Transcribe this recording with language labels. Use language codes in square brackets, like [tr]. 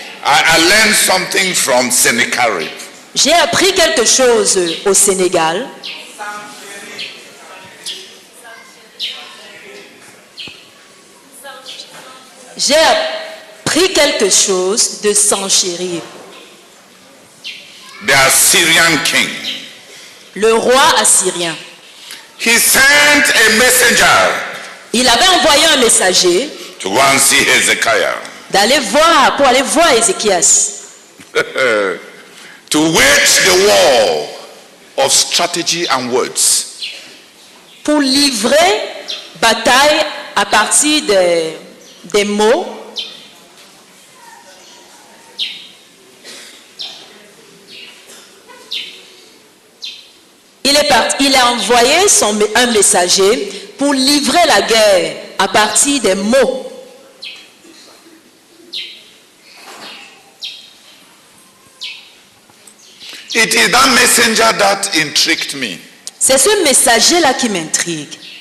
[en] I learned something from Sennacherib. [fr] j'ai appris quelque chose au Sénégal. J'ai appris quelque chose de Sanchérib, [en] The Assyrian king. [fr] le roi assyrien. [en] He sent a messenger [fr] Il avait envoyé un messager [en] to go and see Hezekiah. [fr] pour aller voir Ézéchias, [en] To wage the war of strategy and words. [fr] pour livrer bataille à partir des mots. Il a envoyé un messager pour livrer la guerre à partir des mots. [en] It is that messenger that intrigued me. [fr] C'est ce messager-là qui m'intrigue.